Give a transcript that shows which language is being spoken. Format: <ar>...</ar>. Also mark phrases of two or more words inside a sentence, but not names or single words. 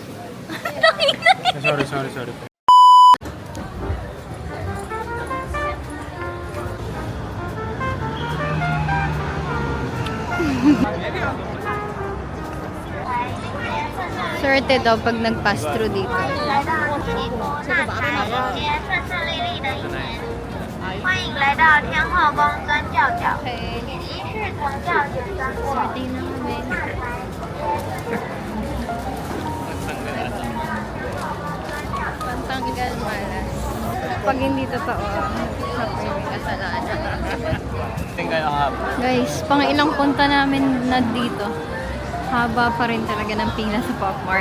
<en>Sorry.</en> <tl>Swerte daw pag nag-</tl> <en>pass through</en> <tl>dito.</tl> <zh>欢迎来到天后宫钻轿脚， Okay. 一是从轿子钻过。</zh> <tl>Swerte na kami. Pantanggal malas. Pag hindi totoo, sabi may kasalanan. Tingnan kayo hapon. Guys, pang ilang punta namin na dito. Haba pa rin talaga ng pila sa Pop Mart.</tl>